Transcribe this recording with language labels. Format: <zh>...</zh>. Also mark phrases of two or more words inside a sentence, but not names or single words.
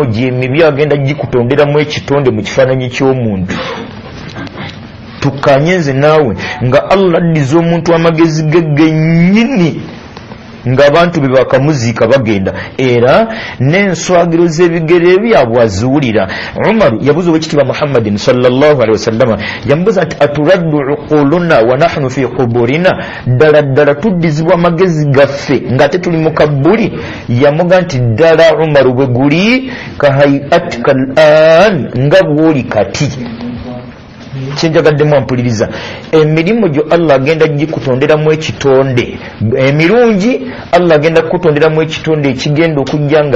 <lg>gy'emibi agenda gikutonderamu ekitonde mu kifaananyi ky'omuntu tukanye nze naawe nga Allah addiza omuntu amagezi ge gennyini ng'abantu be bakamuziika bagenda era n'enswagiro z'ebigere byabwe aziwulira Umaru yabuza ow'ekitiibwa Muhammadin</lg> <ar>صلى الله عليه وسلم</ar> <lg>yamubuza nti</lg> <ar>أترد عقولنا ونحن في قبورنا</ar> <lg>ddala ddala tuddizibwa amagezi gaffe ng'ate tuli mu Kabuli yamuga nti ddala Umaru bwe guli</lg> <ar>كحياتك الآن</ar> <lg>nga bw'oli kati kyenjagaddemu ampuliriza emirimu gyo Allah agenda gikutonderamu ekitonde emirungi Allah agenda kukutonderamu ekitonde ekigenda okujja nga</lg>